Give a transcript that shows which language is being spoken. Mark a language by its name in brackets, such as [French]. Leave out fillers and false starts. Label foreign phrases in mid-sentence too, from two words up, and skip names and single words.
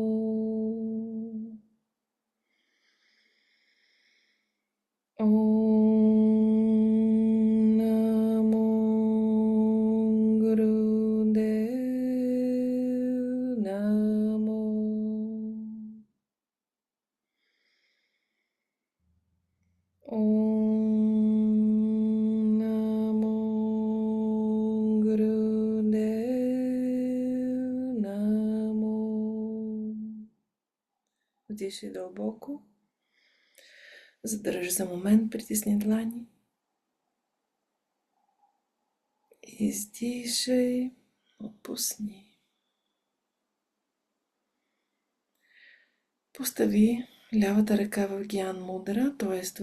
[Punjabi] ਓਂ ਨਮੋ ਗੁਰਦੇਵ ਨਮੋ. ਓਂ ਨਮੋ ਗੁਰਦੇਵ ਨਮੋ. [Bulgarian] Вдишай дълбоко. Задържи за момент, притисни длани. Издишай, отпусни. Постави лявата ръка в гьян мудра, т.е.